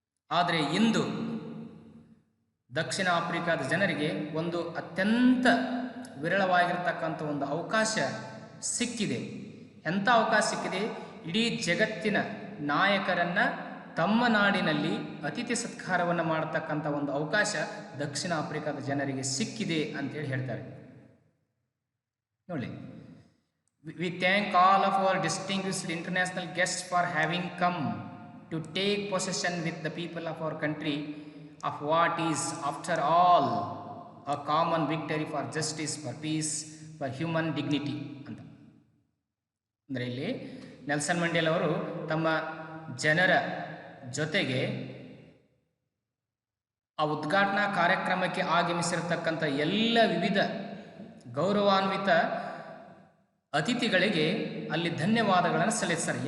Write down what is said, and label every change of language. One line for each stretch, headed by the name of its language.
Kannada: ಆದರೆ ಇಂದು ದಕ್ಷಿಣ ಆಫ್ರಿಕಾದ ಜನರಿಗೆ ಒಂದು ಅತ್ಯಂತ ವಿರಳವಾಗಿರ್ತಕ್ಕಂಥ ಒಂದು ಅವಕಾಶ ಸಿಕ್ಕಿದೆ. ಎಂಥ ಅವಕಾಶ ಸಿಕ್ಕಿದೆ? ಇಡೀ ಜಗತ್ತಿನ ನಾಯಕರನ್ನು ತಮ್ಮ ನಾಡಿನಲ್ಲಿ ಅತಿಥಿ ಸತ್ಕಾರವನ್ನು ಮಾಡತಕ್ಕಂಥ ಒಂದು ಅವಕಾಶ ದಕ್ಷಿಣ ಆಫ್ರಿಕಾದ ಜನರಿಗೆ ಸಿಕ್ಕಿದೆ ಅಂತೇಳಿ ಹೇಳ್ತಾರೆ.
English: ನೋಡಿ, we thank all of our distinguished international guests for having come to take possession with the people of our country of what is, after all, a common victory for justice, for peace, for human dignity ಅಂತ.
Kannada: ಅಂದರೆ ಇಲ್ಲಿ Nelson Mandela ಅವರು ತಮ್ಮ ಜನರ ಜೊತೆಗೆ ಆ ಉದ್ಘಾಟನಾ ಕಾರ್ಯಕ್ರಮಕ್ಕೆ ಆಗಮಿಸಿರತಕ್ಕಂಥ ಎಲ್ಲ ವಿವಿಧ ಗೌರವಾನ್ವಿತ ಅತಿಥಿಗಳಿಗೆ ಅಲ್ಲಿ ಧನ್ಯವಾದಗಳನ್ನು ಸಲ್ಲಿಸ್ತಾರೆ.